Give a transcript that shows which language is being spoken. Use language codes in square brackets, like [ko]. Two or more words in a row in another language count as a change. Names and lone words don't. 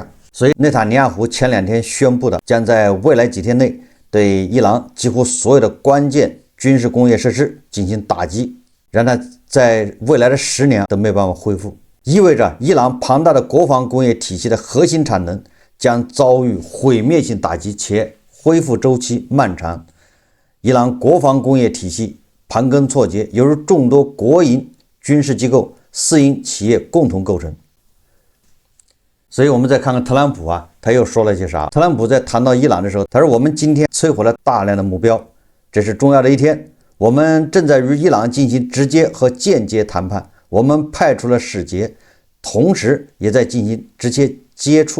[zh] 所以內塔尼亞胡前2天宣布的，将在未來幾天內對伊朗幾乎所有的關鍵軍事工業設施進行打擊，讓它在未來的10年都沒辦法恢復，意味着伊朗龐大的國防工業體系的核心產能將遭遇毀滅性打擊，且恢復周期漫長。伊朗國防工業體系盤根錯節，由於眾多國營軍事機構、私營企業共同構成。所以我們再看看特朗普他又說了些啥？特朗普在談到伊朗的時候，他說：“我們今天摧毀了大量的目標，這是重要的一天。我們正在與伊朗進行直接和間接談判，我們派出了使節，同時也在進行直接接觸。